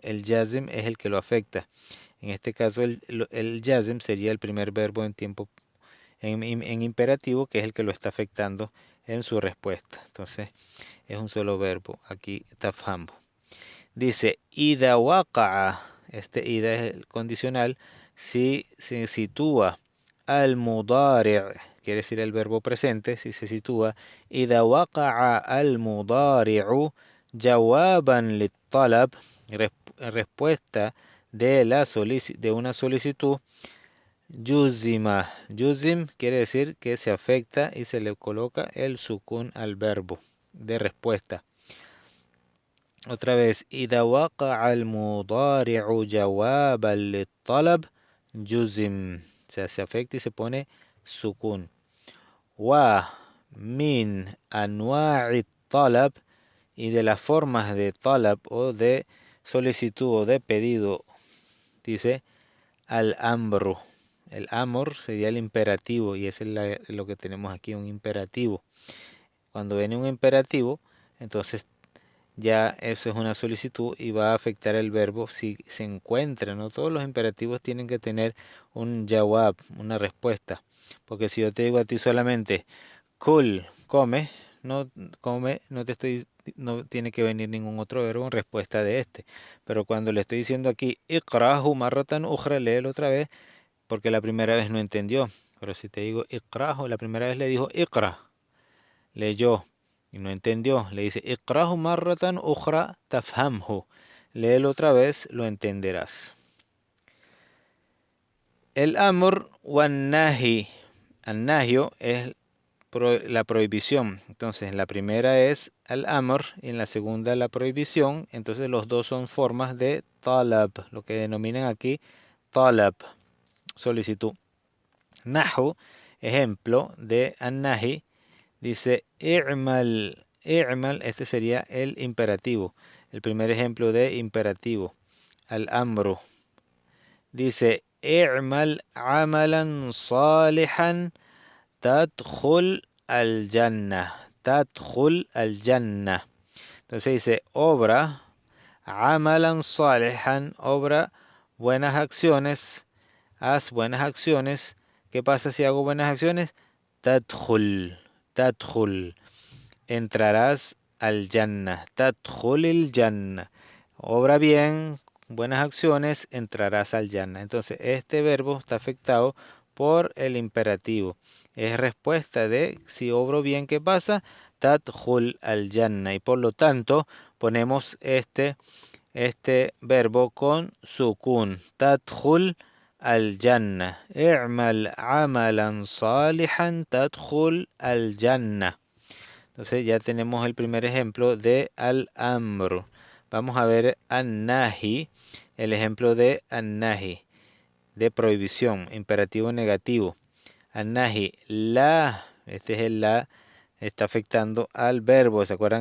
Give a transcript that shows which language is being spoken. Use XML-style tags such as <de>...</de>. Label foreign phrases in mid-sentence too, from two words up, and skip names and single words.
<es>El jazim es el que lo afecta. En este caso el jazm sería el primer verbo en tiempo en imperativo, que es el que lo está afectando en su respuesta. Entonces es un solo verbo. Aquí tafhambo. Dice</es> <ar>إذا وقع.</ar> <es>Este ida es el condicional. Si se sitúa al mudari', quiere decir el verbo presente, si se sitúa</es> <ar>إذا وقع المضارع جوابا للطلب,</ar> <es>respuesta de una solicitud, yuzima. Yuzim quiere decir que se afecta y se le coloca el sukun al verbo de respuesta. Otra vez,</es> <ar>إذا وقع المضارع جوابا للطلب جزم.</ar> <es>O sea, se afecta y se pone sukun.</es> <ar>ومن أنواع الطلب,</ar> <es>y de las formas de talab o de solicitud o de pedido, dice al-amru. El amr sería el imperativo y ese es lo que tenemos aquí, un imperativo. Cuando viene un imperativo, entonces ya eso es una solicitud y va a afectar el verbo si se encuentra. No todos los imperativos tienen que tener un jawab, una respuesta. Porque si yo te digo a ti solamente, kul, come, no tiene que venir ningún otro verbo en respuesta de este. Pero cuando le estoy diciendo aquí,</es> <ar>اقرأه مرة أخرى,</ar> <es>léelo otra vez, porque la primera vez no entendió. Pero si te digo iqrahu, la primera vez le dijo iqra, leyó y no entendió. Le dice</es> <ar>اقرأه مرة أخرى تفهمه.</ar> <es>Léelo otra vez, lo entenderás.</es> <ar>El أمر والنهي.</ar> <es>Al nahio es la prohibición. Entonces, la primera es al amr y en la segunda la prohibición. Entonces, los dos son formas de talab, lo que denominan aquí talab, solicitud. Nahu, ejemplo de an-nahi, dice i'mal. I'mal, este sería el imperativo. El primer ejemplo de imperativo.</es> <ar>الأمر.</ar> <es>Dice</es> <ar>اعمل عملا صالحا تدخل الجنة. تدخل الجنة.</ar> <es>Entonces dice obra</es> <ar>عملا صالحا,</ar> <es>obra buenas acciones, haz buenas acciones. ¿Qué pasa si hago buenas acciones?</es> <ar>تدخل، تدخل,</ar> <es>entrarás al Jannah.</es> <ar>تدخل الجنة.</ar> <es>Obra bien, buenas acciones, entrarás al Jannah. Entonces, este verbo está afectado por el imperativo. Es respuesta de si obro bien, ¿qué pasa?</es> <ar>تدخل الجنة.</ar> <es>Y por lo tanto, ponemos este verbo con sukun.</es> <ar>تدخل الجنة. اعمل عملا صالحا تدخل الجنة.</ar> <es>Entonces ya tenemos el primer ejemplo de al-amr. Vamos a ver an-nahi, el ejemplo de an-nahi, de prohibición, imperativo negativo. An-nahi, la, este es el la, está afectando al verbo, ¿se acuerdan?</es>